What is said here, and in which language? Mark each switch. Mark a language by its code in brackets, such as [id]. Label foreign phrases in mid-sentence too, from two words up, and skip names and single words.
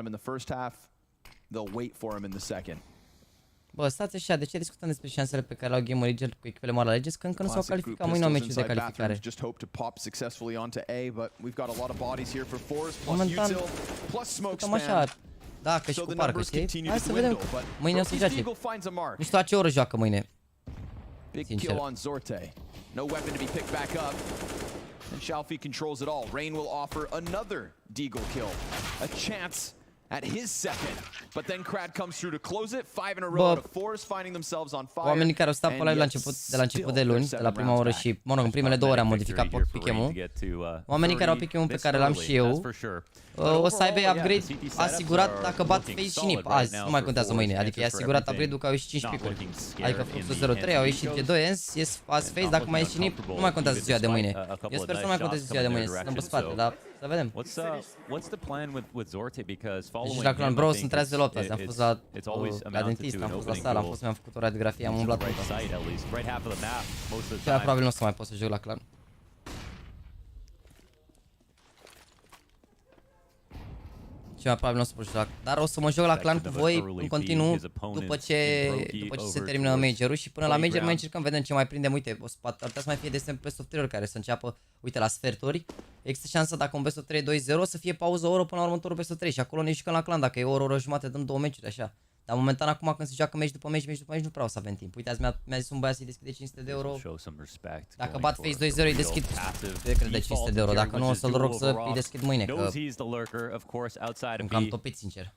[ro] Bă, stați așa, de ce discutăm despre șansele pe care le au Game Origin cu echipele mari la Legends, că încă nu s-au calificat mâine au meciul de calificare. Momentan, discutăm așa, Da, că și cu parcă, știi? Hai să vedem. Mâine o să joace. Nu știu la ce oră joacă mâine. Sincer. [en] No weapon to be picked back up. And Shalfie controls it all. Rain will offer another Deagle kill. A chance at his second. But then Crad comes through to close it. 5 in a row to Force, finding themselves on fire. [ro] Oamenii care au stat pe live de la început de luni, de la prima oră și, mă rog, în primele 2 ore am modificat pick-em-ul. Oamenii care au pick-em-ul pe care l-am și eu, o să aibă upgrade asigurat dacă bat FAZE și NIP azi, nu mai contează mâine. Adică e asigurat upgrade-ul că au ieșit 5 pick-uri. Adică Fluxul 03 au ieșit G2 ENS, ies azi FAZE, dacă mai ieși NIP, nu mai contează ziua de mâine. Eu sper să nu mai conteze ziua de mâine, să stăm pe spate, dar să vedem. [en] What's the plan with Zorte? Because following [ro] deci la Clan Bro sunt treaz de lopte azi, am fost la dentist, am fost la sală, am fost, mi-am făcut o radiografie, am umblat tot. Cel probabil nu o să mai pot să joc la Clan. Cel probabil nu o să pot joc, dar o să mă joc la Clan cu voi în continuu după ce se termină Major-ul și până la Major mai încercăm, vedem ce mai prindem. Uite, ar putea să mai fie de [en] best of [ro] 3 care să înceapă, uite, la sferturi. Există șansa dacă un [en] best of [ro] 3 2-0 să fie pauză o oră până la următorul [en] best of [ro] 3 și acolo ne jucăm la Clan, dacă e o oră jumate dăm 2 meciuri așa. Dar momentan acum când se joacă meci după meci nu prea o să avem timp. Uite, azi mi-a zis un băiat să-i deschide 500 de euro. Dacă bat FAZE 2-0 îi deschid, cred de 500 de euro. Dacă nu o să-l rog să îi deschid mâine, că îmi cam topit, sincer.